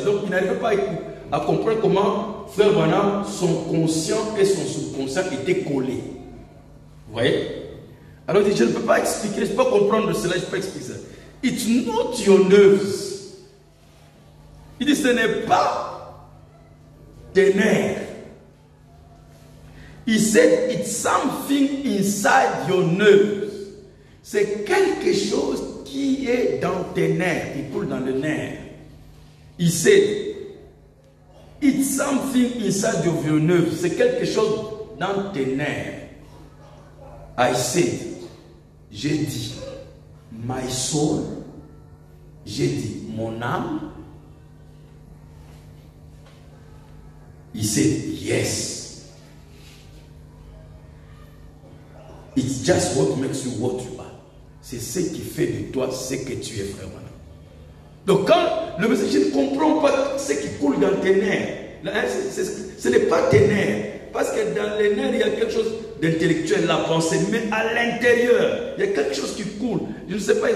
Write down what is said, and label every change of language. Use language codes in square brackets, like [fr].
[fr] Donc, il n'arrive pas à comprendre comment Frère Branham, son conscient et son subconscient étaient collés. Vous voyez? Alors, il dit, je ne peux pas expliquer, je ne peux pas comprendre cela, je ne peux pas expliquer ça. [en] It's not your nerves. [fr] Il dit, ce n'est pas tes nerfs. [en] He said, it's something inside your nerves. [fr] C'est quelque chose qui est dans tes nerfs, qui coule dans le nerf. [en] He said, it's something inside of your nerves. [fr] C'est quelque chose dans tes nerfs. [en] I said, [fr] j'ai dit, [en] my soul. [fr] J'ai dit, mon âme. [en] He said, yes. It's just what makes you what you are. [fr] C'est ce qui fait de toi ce que tu es vraiment. Donc quand le message, je ne comprends pas ce qui coule dans tes nerfs. Ce n'est pas tes nerfs. Parce que dans les nerfs, il y a quelque chose d'intellectuel, la pensée. Mais à l'intérieur, il y a quelque chose qui coule. Je ne sais pas.